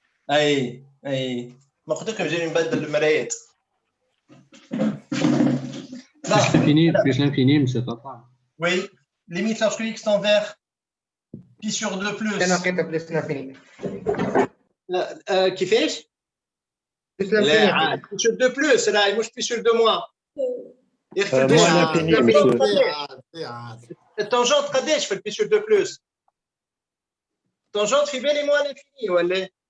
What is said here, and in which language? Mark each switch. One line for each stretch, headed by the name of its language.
Arabic: اي ما قلت لكم جاي نبدل المرايات.
French: Plus l'infini, monsieur Tata. Oui, limite lorsque x tend vers pi sur 2 plus.
Arabic: أنا لقيتها بلس l'infini. كيفاش؟
French: Plus
Arabic: لا
French: l'infini.
Arabic: عاد
French: pi sur 2 plus
Arabic: لا مش
French: pi sur 2 moins. moins l'infini, monsieur.
Arabic: التانجنت قداش في البي sur 2 plus؟ التانجنت في بالي
French: moins l'infini
Arabic: ولا؟